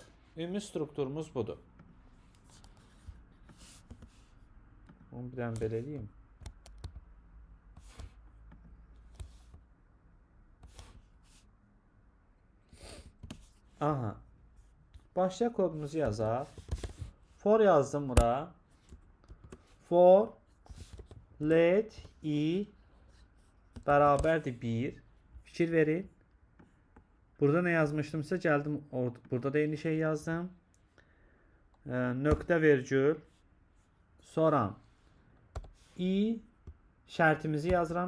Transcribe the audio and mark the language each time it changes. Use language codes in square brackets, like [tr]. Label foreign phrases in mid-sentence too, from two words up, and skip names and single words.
[az] Ümumi strukturumuz budur. Onu bir dənə belə edeyim. Aha. Başlayaq kodumuzu yazaq. For yazdım bura. [en] For let i [az] bərabərdir 1. Fikir verin. Burada nə yazmışdımsa gəldim. Burada da eyni şey yazdım. Nöqtə vergül. Sonra i şərtimizi yazıram.